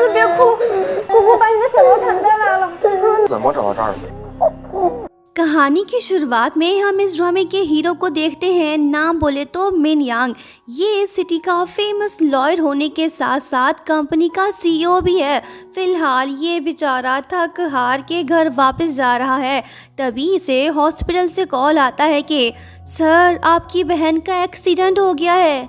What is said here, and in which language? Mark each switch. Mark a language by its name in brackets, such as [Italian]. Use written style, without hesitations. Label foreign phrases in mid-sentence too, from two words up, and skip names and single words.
[Chinese] 姑把你的手给我弹掉来了。怎么找到这儿的？ [Hindi] कहानी की शुरुआत में हम इस ड्रामे के हीरो को देखते हैं। नाम बोले तो मिन यांग। ये इस सिटी का [English] famous lawyer [Hindi] होने के साथ साथ कंपनी का सीईओ भी है। फिलहाल ये बेचारा थक हार के घर वापस जा रहा है, तभी इसे हॉस्पिटल से कॉल आता है कि सर आपकी बहन का एक्सीडेंट हो गया है।